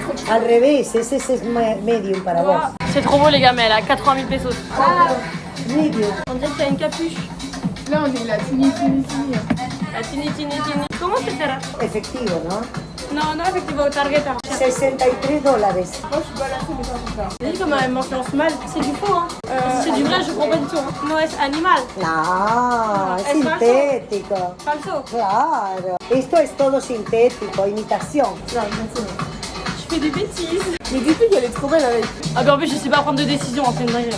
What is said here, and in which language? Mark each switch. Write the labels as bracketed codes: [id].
[es] Al revés, ese es medium para vos. [fr] C'est trop beau les gars, mais elle a 80 000 pesos. [es] Ah, medium. [fr] On dirait qu'il y a une capuche. Là, on est la Tini. La Tini. Comment c'est ça? [es] Efectivo, ¿no? [fr] Non, effectivement, tarjeta. $63. Moi, je suis pas là, mais pas pour ça. Vous voyez comment elle m'influence mal? C'est du faux, hein. C'est du vrai, je comprends pas du tout. [es] Hein. No es animal. No, es es falso. sintético. Falso. Claro. Esto es todo sintético, imitación. [fr] Je fais des bêtises. Mais dis-lui qu'elle est trop belle avec. Ah ben en plus je sais pas prendre de décision, hein, c'est une dinguerie.